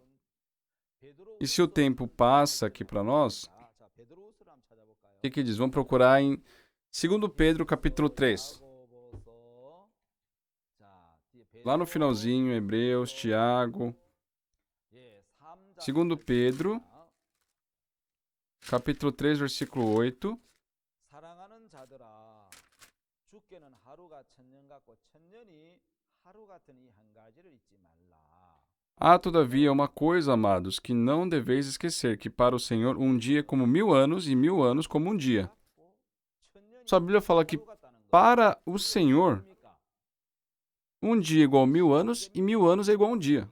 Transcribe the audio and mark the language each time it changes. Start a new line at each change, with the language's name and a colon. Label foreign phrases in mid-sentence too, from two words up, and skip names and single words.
Portuguese: E se o tempo passa aqui para nós, o que diz? Vamos procurar em 2 Pedro, capítulo 3. Lá no finalzinho, Hebreus, Tiago. Segundo Pedro, capítulo 3, versículo 8.
Korean: 사랑하는 자들아, 주께는 하루가 천년 같고 천년이 하루 같은 이 한 가지를 잊지 말라.
Portuguese: Há, todavia, uma coisa, amados, que não deveis esquecer, que para o Senhor um dia é como 1000 anos e 1000 anos como um dia. Sua Bíblia fala que para o Senhor, um dia é igual a 1000 anos e 1000 anos é igual a um dia.